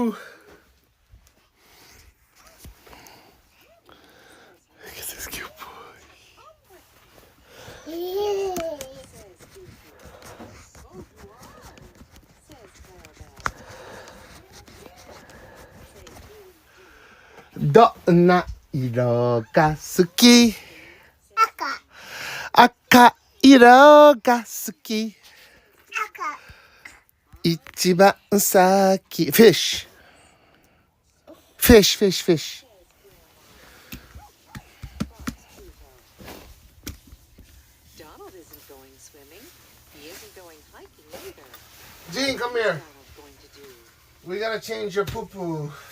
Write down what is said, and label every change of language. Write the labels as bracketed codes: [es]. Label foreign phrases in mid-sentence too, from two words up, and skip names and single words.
[en] Look at this cute boy. [ja] Do na iro ga suki? Aka iro ga suki. Ichiban saki. Fish. [en] Donald isn't going swimming. He isn't going hiking either. Gene, come here. We gotta change your poo-poo.